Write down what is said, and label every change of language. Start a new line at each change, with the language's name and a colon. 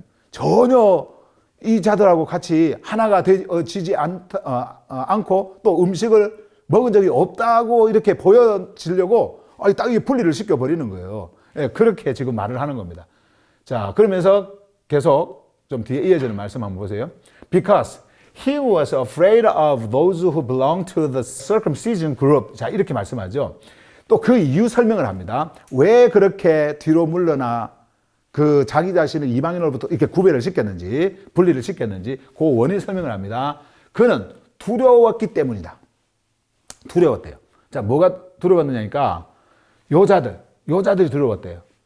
Korean: 전혀 이 자들하고 같이 하나가 되지 않고 또 음식을 먹은 적이 없다고 이렇게 보여지려고 딱 분리를 시켜버리는 거예요. 그렇게 지금 말을 하는 겁니다. 자, 그러면서 계속 좀 뒤에 이어지는 말씀 한번 보세요.
English: Because he was afraid of those who belong to the circumcision group.
Korean: 자, 이렇게 말씀하죠. 또 그 이유 설명을 합니다. 왜 그렇게 뒤로 물러나 그 자기 자신을 이방인으로부터 이렇게 구별을 시켰는지, 분리를 시켰는지, 그 원인 설명을 합니다. 그는 두려웠기 때문이다. 두려웠대요. 자, 뭐가 두려웠느냐니까, 여자들이 두려웠대요.